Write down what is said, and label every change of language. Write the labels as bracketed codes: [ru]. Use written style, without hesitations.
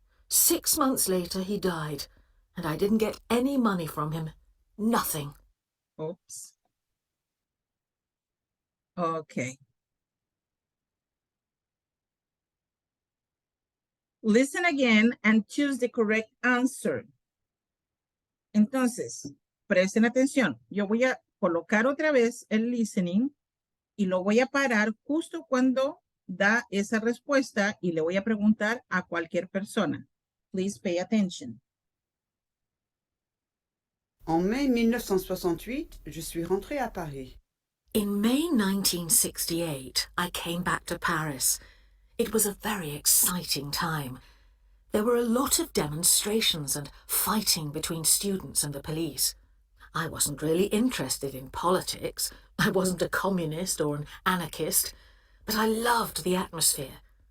[en] 6 months later, he died, and I didn't get any money from him. Nothing. Oops. Okay. Listen again and choose the correct answer. [es] Entonces, presten atención. Yo voy a colocar otra vez el listening y lo voy a parar justo cuando da esa respuesta y le voy a preguntar a cualquier persona. [en] Please pay attention. [fr] En mai 1968, je suis rentrée à Paris. [en] In May 1968, I came back to Paris. It was a very exciting time. There were a lot of demonstrations and fighting between students and the police. I wasn't really interested in politics. I wasn't a communist or an anarchist, but I loved the atmosphere.